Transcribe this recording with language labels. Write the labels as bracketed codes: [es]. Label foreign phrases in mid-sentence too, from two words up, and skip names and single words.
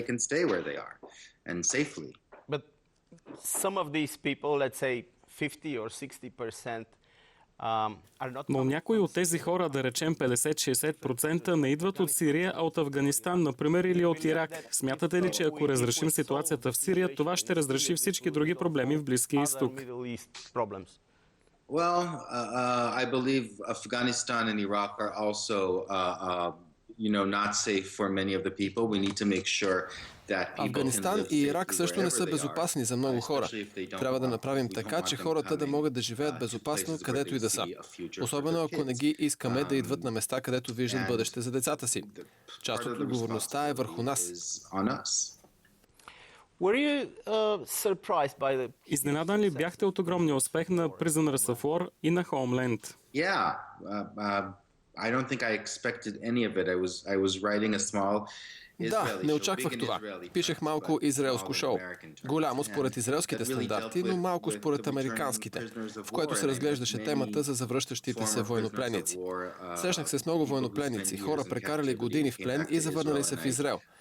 [bg] Но някои от тези хора, да речем 50-60%, не идват от Сирия, а от Афганистан, например, или от Ирак. Смятате ли, че ако разрешим ситуацията в Сирия, това ще разреши всички други проблеми в Близкия изток? [en] Well, I believe Afghanistan and Iraq are also, not safe for many of the people. We need to make sure that people [bg] Афганистан и Ирак също не са безопасни за много хора. Трябва да направим така, че хората да могат да живеят безопасно, където и да са. Особено ако не ги искаме да идват на места, където виждат бъдеще за децата си. Част от отговорността е върху нас. Изненадан ли бяхте от огромния успех на Prisoners of War и на Homeland? [en] I don't think I expected any of it. I was writing a small. [bg] Да, не очаквах това. Пишех малко израелско шоу. Голямо според израелските стандарти, но малко според американските, в което се разглеждаше темата за завръщащите се военнопленници. Срещнах се с много военнопленници, хора прекарали години в плен и завърнали се в Израел.